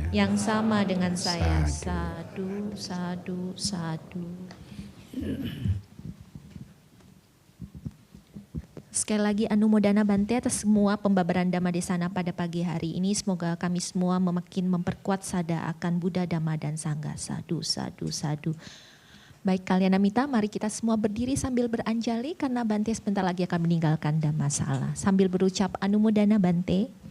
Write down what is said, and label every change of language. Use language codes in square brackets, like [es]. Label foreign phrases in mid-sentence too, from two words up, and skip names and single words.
[id] Yang sama dengan saya. Sadu. [pi] Sadu, sadu, sadu. [id] Sekali lagi [pi] Anumodana Bante [id] atas semua pembabaran [pi] Dhamma Desana [id] pada pagi hari ini. Semoga kami semua makin memperkuat sada akan Buddha, Dhamma, dan Sangha. [pi] Sadu, sadu, sadu. [id] Baik Kalyanamita, mari kita semua berdiri sambil beranjali karena Bante sebentar lagi akan meninggalkan Dhammasala. Sambil berucap [pi] Anumodana Bante.